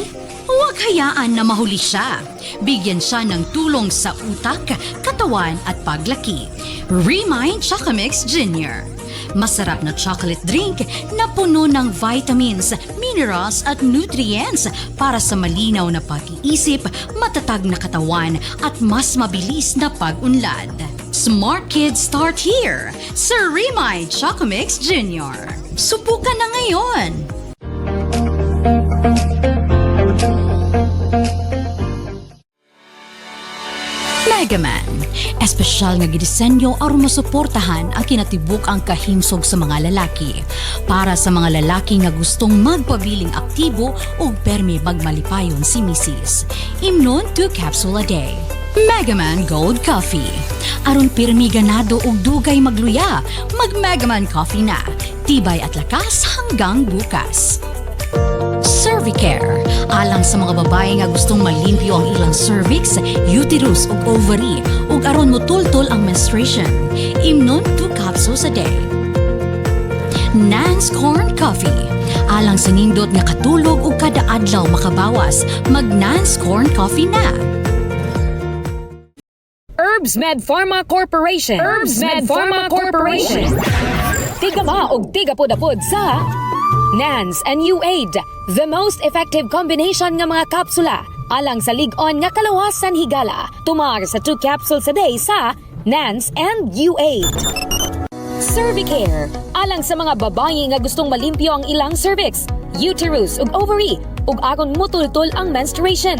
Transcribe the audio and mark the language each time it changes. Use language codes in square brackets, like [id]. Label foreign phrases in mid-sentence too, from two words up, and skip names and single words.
[tl] Huwag hayaan na mahuli siya. Bigyan siya ng tulong sa utak, katawan at paglaki. Remind Chocomix Jr. Masarap na [en] chocolate drink [tl] na puno ng vitamins, minerals at nutrients para sa malinaw na pag-iisip, matatag na katawan at mas mabilis na pag-unlad. [en] Smart kids start here sa Remind Chocomix Jr. [tl] Subukan na ngayon! [ceb] Megaman, espesyal nga gidisenyo aron masuportahan ang kinatibuk ang kahimsog sa mga lalaki. Para sa mga lalaki nga gustong magpabiling aktibo ug permi magmalipayon si Mrs. Imnon 2 [en] capsule a day. [ceb] Megaman Gold Coffee. Aron pirmi ganado ug dugay magluya, mag Megaman Coffee na. [tl] Tibay at lakas hanggang bukas. [ceb] Cervicare. Alang sa mga babae nga gustong malimpyo ang ilang cervix, uterus ug ovary ug aron motultol ang menstruation. Imnon 2 [en] capsules a day. [ceb] Nance Corn Coffee. Alang sa nindot nga katulog ug kada adlaw makabawas, mag Nance Corn Coffee na. Herbs Med Pharma Corporation. Herbs Med Pharma Corporation. Tigama og tigapod-apod sa Nance and U-Aid, [en] the most effective combination [ceb] nga mga kapsula alang sa lig-on nga kalawasan higala. Tumar sa 2 [en] capsules a day [ceb] sa Nance and U-Aid. Cervicare, alang sa mga babae nga gustong malimpyo ang ilang cervix, uterus ug ovary ug aron motultol ang menstruation.